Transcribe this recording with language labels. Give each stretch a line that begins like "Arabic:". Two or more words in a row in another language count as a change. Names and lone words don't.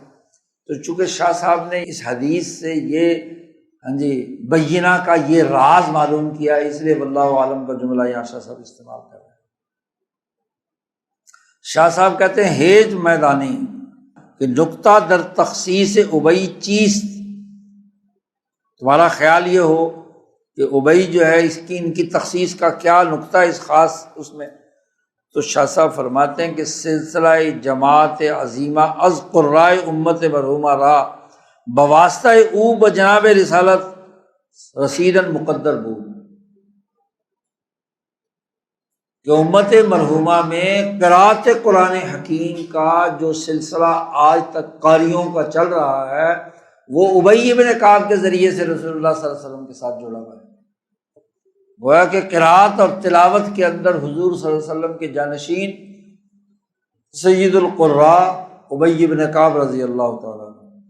Urdu: تو چونکہ شاہ صاحب نے اس حدیث سے یہ بینہ کا یہ راز معلوم کیا، اس لیے
Arabic: واللہ عالم
Urdu: کا جملہ یہاں شاہ صاحب استعمال کر رہے ہیں۔ شاہ صاحب کہتے ہیں
Persian: ہیج میدانی کہ نقطہ در تخصیص ابی چیست،
Urdu: تمہارا خیال یہ ہو کہ ابی جو ہے ان کی تخصیص کا کیا نقطہ اس خاص اس میں، تو شاہ صاحب فرماتے ہیں کہ
Persian: سلسلہ جماعت عظیمہ از قرائے امت مرحومہ را بواسطہ او بجناب رسالت رسیدن مقدر بود،
Urdu: کہ امت مرحومہ میں قرات قرآن حکیم کا جو سلسلہ آج تک قاریوں کا چل رہا ہے، وہ ابی بن کعب کے ذریعے سے رسول اللہ صلی اللہ علیہ وسلم کے ساتھ جڑا ہوا ہے۔ گویا کہ قرات اور تلاوت کے اندر حضور صلی اللہ علیہ وسلم کے جانشین سید القراء ابی بن کعب رضی اللہ تعالیٰ عنہ۔